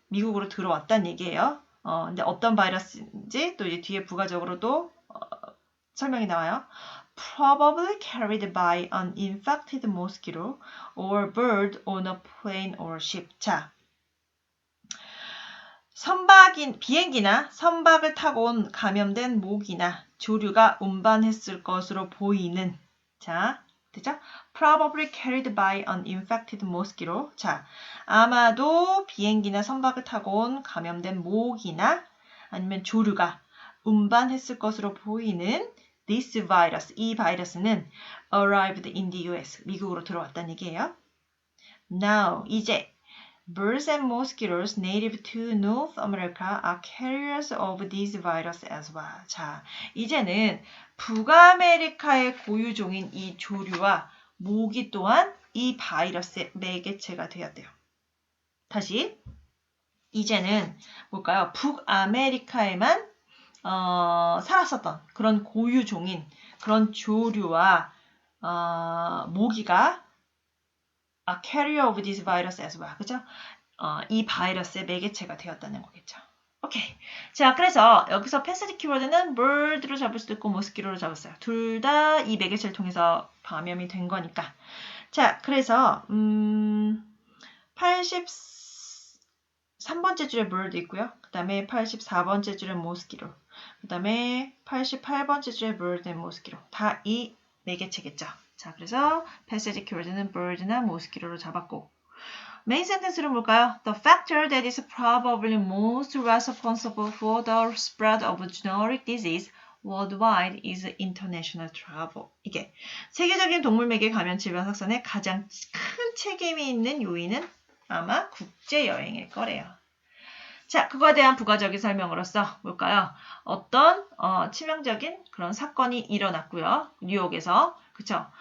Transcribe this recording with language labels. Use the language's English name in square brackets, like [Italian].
[Korean] 미국으로 들어왔다는 얘기예요. 근데 어떤 바이러스인지 또 이제 뒤에 부가적으로도 설명이 나와요. [English] Probably carried by an infected mosquito or bird on a plane or ship. [Korean] 자, 비행기나 선박을 타고 온 감염된 모기나 조류가 운반했을 것으로 보이는. 자, 됐죠? [English] Probably carried by an infected mosquito. [Korean] 자, 아마도 비행기나 선박을 타고 온 감염된 모기나 아니면 조류가 운반했을 것으로 보이는 [English] this virus, [Korean] 이 바이러스는 [English] arrived in the US, [Korean] 미국으로 들어왔다는 얘기예요. [English] Now, [Korean] 이제 [English] birds and mosquitoes native to North America are carriers of this virus as well. [Korean] 자, 이제는 북아메리카의 고유종인 이 조류와 모기 또한 이 바이러스의 매개체가 되었대요. 다시, 이제는 뭘까요? 북아메리카에만 살았었던 그런 고유종인 그런 조류와 모기가 [English] a carrier of this virus as well. [Korean] 그죠? 이 바이러스의 매개체가 되었다는 거겠죠. 오케이. 자, 그래서 여기서 패시지 키워드는 bird로 잡을 수도 있고 mosquito로 잡았어요. 둘 다 이 매개체를 통해서 감염이 된 거니까. 자, 그래서 83번째 줄에 bird 있고요. 그 다음에 84번째 줄에 mosquito. 그 다음에 88번째 줄에 bird and mosquito. 다 이 매개체겠죠. 자, 그래서 패시지 키워드는 bird나 mosquito로 잡았고 메인 센텐스는 뭘까요? [English] The factor that is probably most responsible for the spread of generic disease worldwide is international travel. [Korean] 이게 세계적인 동물매개 감염 질병 확산에 가장 큰 책임이 있는 요인은 아마 국제 여행일 거래요. 자, 그거에 대한 부가적인 설명으로서 뭘까요? 어떤 치명적인 그런 사건이 일어났고요. 뉴욕에서. 그쵸?